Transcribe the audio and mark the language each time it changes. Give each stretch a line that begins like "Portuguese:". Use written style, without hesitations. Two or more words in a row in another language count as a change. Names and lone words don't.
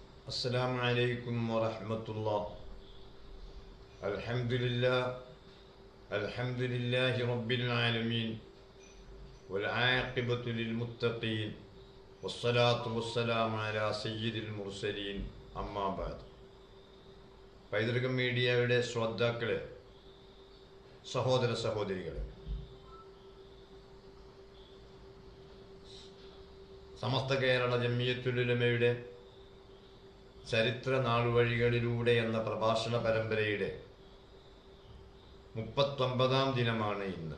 Arabic: السلام عليكم ورحمة الله. الحمد لله رب العالمين والعاقبة للمتقين والصلاة والسلام على سيد المرسلين أما بعد.
Malayalam: പൈതൃകം മീഡിയയുടെ ശ്രോതാക്കളെ, സഹോദര സഹോദരികളെ, സമസ്ത കേരള ജംഇയ്യത്തുൽ ഉലമയുടെ ചരിത്ര നാളുവഴികളിലൂടെ എന്ന പ്രഭാഷണ പരമ്പരയുടെ 39ാം ദിനമാണ് ഇന്ന്.